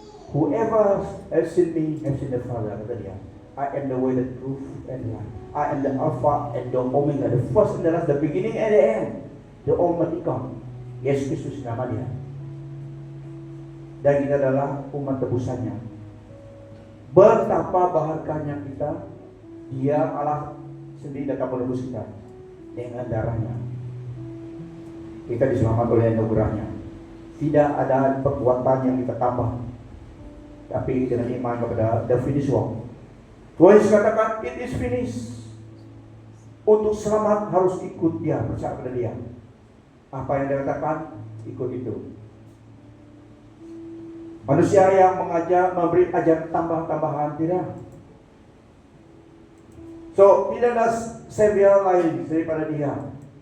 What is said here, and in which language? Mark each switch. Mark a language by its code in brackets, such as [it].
[en] Whoever has seen me has seen the Father, [id] kata Dia. [en] I am the way, the truth, and the life. I am the Alpha and the Omega, the first and the last, the beginning and the end, the Almighty God. [id] Yesus Kristus nama Dia. Dan kita adalah umat tebusannya. Betapa bahagianya kita, Dia Allah sendiri datang menebus kita dengan darahnya. Kita diselamatkan oleh anugerahnya. Tidak ada perbuatan yang kita tambah, tapi dengan iman kepada [en] the finished work. [id] Tuhan Yesus katakan, [en] it is finished. [id] Untuk selamat harus ikut Dia, percaya pada Dia. Apa yang Dia katakan, ikut itu. Manusia yang mengajak, memberi ajaran tambahan-tambahan, tidak. So, tidak ada savior lain daripada Dia.